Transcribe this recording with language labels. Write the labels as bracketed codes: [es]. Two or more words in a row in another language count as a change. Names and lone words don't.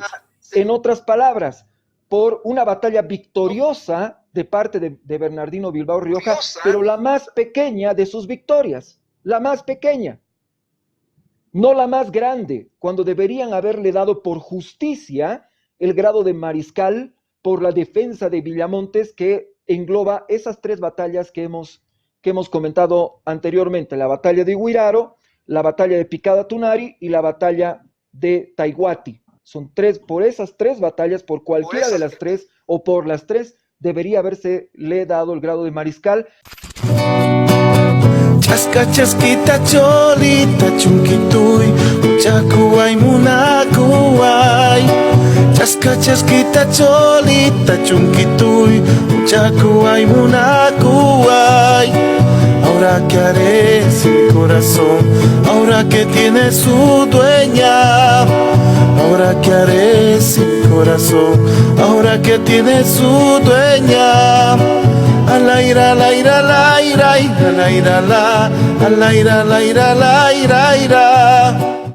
[es] En otras palabras, por una batalla victoriosa de parte de Bernardino Bilbao Rioja, pero la más pequeña de sus victorias, la más pequeña, no la más grande, cuando deberían haberle dado por justicia el grado de mariscal por la defensa de Villamontes, que engloba esas tres batallas que hemos comentado anteriormente: la batalla de Huiraro, la batalla de Picada Tunari y la batalla de Taiguati. Son tres, por esas tres batallas, por cualquiera de las tres o por las tres, debería haberse le dado el grado de mariscal. [qu] Chasca chasquita cholita chunquituy, uchakuay munakuay. Chasca chasquita cholita chunquituy, uchakuay munakuay. [es] Ahora que haré sin mi corazón, ahora que tiene su dueña. Ahora que haré sin mi corazón, ahora que tiene su dueña. Alaira, alaira, alaira, alaira, alaira, alaira, alaira, alaira.